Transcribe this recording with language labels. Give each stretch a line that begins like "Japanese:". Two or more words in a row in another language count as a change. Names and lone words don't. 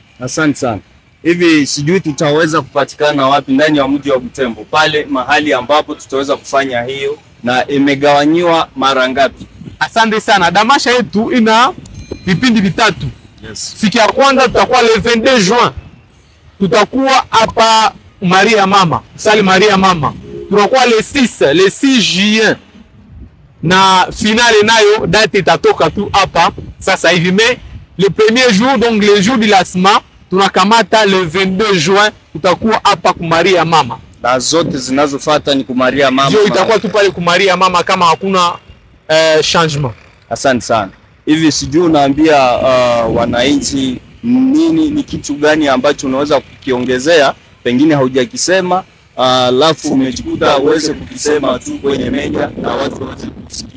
Swahili: Asante sana. Hivi sijui tutaweza kupatikana wapi ndani ya mji wa Butembo, pale mahali ambapo tutaweza kufanya hiyo, na imegawanywa mara ngapi? Asante sana. Damasha yetu ina vipindi vitatu. Yes. Siku ya kwanza tutakuwa
French: le 22 juin.
Swahili: Tutakuwa hapa Maria Mama, Salle Maria Mama. Tutakuwa
French: le 6 juin.
Swahili: Na finale nayo date itatoka tu hapa sasa hivi,
French: mais le premier jour, donc le jour du lancement, tunakamata le 22 juin,
Swahili: tutakuwa hapa ku Maria Mama. Na zote zinazofuata ni ku Maria Mama. Ndio itakuwa tu pale ku Maria Mama kama hakuna changement. Asante sana. Hivi sijui unaambia wananchi nini, ni kitu gani ambacho unaweza kukiongezea, pengine haujakisema, alafu umejikuta uweze kukisema tu kwenye media na watu waweze kusikia?